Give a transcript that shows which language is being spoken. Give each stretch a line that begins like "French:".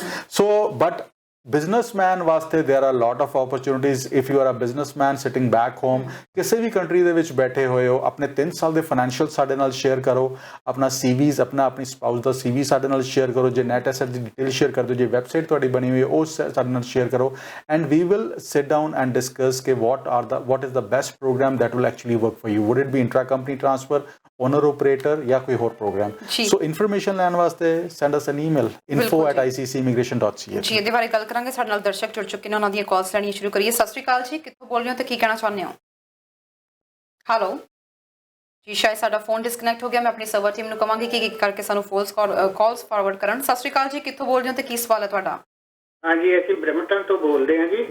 Punjabi: So but businessman ਵਾਸਤੇ
English: there are lot of opportunities if you are a businessman sitting back home,
Punjabi: ਕਿਸੇ ਵੀ country ਦੇ ਵਿੱਚ ਬੈਠੇ ਹੋਏ ਹੋ, ਆਪਣੇ 3 ਸਾਲ ਦੇ ਫਾਈਨੈਂਸ਼ੀਅਲ ਸਾਡੇ ਨਾਲ ਸ਼ੇਅਰ ਕਰੋ, ਆਪਣਾ CVs, ਆਪਣੀ ਸਪਾਊਸ ਦਾ CV ਸਾਡੇ ਨਾਲ ਸ਼ੇਅਰ ਕਰੋ, ਜੇ ਨੈਟ ਐਸੈਟ ਦੀ ਡਿਟੇਲ ਸ਼ੇਅਰ ਕਰ ਦਿਓ, ਜੇ ਵੈਬਸਾਈਟ ਤੁਹਾਡੀ ਬਣੀ ਹੋਈ ਹੈ ਉਹ ਸਾਡੇ ਨਾਲ ਸ਼ੇਅਰ ਕਰੋ and
English: we will sit down and discuss
Punjabi: ਕਿ
English: what is the best program that will actually work for you. Would it be intra-company transfer, owner operator ਜਾਂ ਕੋਈ ਹੋਰ programme?
Punjabi: ਸੋ ਇਨਫੋਰਮੇਸ਼ਨ ਲੈਣ ਵਾਸਤੇ
English: send us an email info@iccimmigration.ca।
Punjabi: ਜੀ ਇਹਦੇ ਬਾਰੇ ਗੱਲ ਕਰਾਂਗੇ। ਸਾਡੇ ਨਾਲ ਦਰਸ਼ਕ ਜੁੜ ਚੁੱਕੇ ਨੇ, ਉਹਨਾਂ ਦੀਆਂ ਕਾਲਸ ਲੈਣੀਆਂ ਸ਼ੁਰੂ ਕਰੀਏ। ਸਤਿ ਸ਼੍ਰੀ ਅਕਾਲ ਜੀ, ਕਿੱਥੋਂ ਬੋਲ ਰਹੇ ਹੋ ਤੇ ਕੀ ਕਹਿਣਾ ਚਾਹੁੰਦੇ ਹੋ? ਹੈਲੋ ਜੀ, ਸ਼ਾਇਦ ਸਾਡਾ ਫੋਨ ਡਿਸਕਨੈਕਟ ਹੋ ਗਿਆ। ਮੈਂ ਆਪਣੀ ਸਰਵਰ ਟੀਮ ਨੂੰ ਕਹਾਂਗੀ ਕਿ ਇੱਕ ਕਰਕੇ ਸਾਨੂੰ ਕਾਲਸ ਫਾਰਵਰਡ ਕਰਨ। ਸਤਿ ਸ਼੍ਰੀ ਅਕਾਲ ਜੀ, ਕਿੱਥੋਂ ਬੋਲ ਰਹੇ ਹੋ ਤੇ ਕੀ ਸਵਾਲ ਹੈ ਤੁਹਾਡਾ? ਹਾਂਜੀ, ਅਸੀਂ ਬ੍ਰੈਂਪਟਨ ਤੋਂ ਬੋਲਦੇ ਹਾਂ ਜੀ।